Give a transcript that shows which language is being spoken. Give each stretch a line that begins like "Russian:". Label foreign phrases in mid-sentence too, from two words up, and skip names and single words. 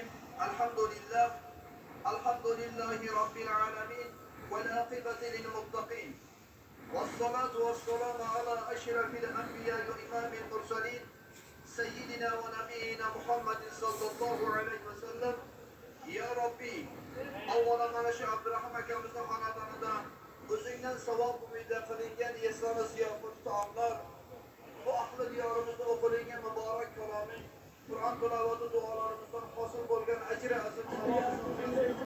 Arabic: الحمد لله رب العالمين والعاقبة للمتقين والصلاة والسلام على أشرف الأنبياء وإمام المرسلين سيدنا ونبينا محمد صلى الله عليه وسلم. يا ربي أولا
Uzbek: mana shu Abdurahim akamizning xonadonida o'zingdan savob umida qilingan yesana ziyofat taomlar bu ahli diyorimizda o'qilingan muborak kaloming Qur'on tilovati duolarimizdan hosil bo'lgan ajri azim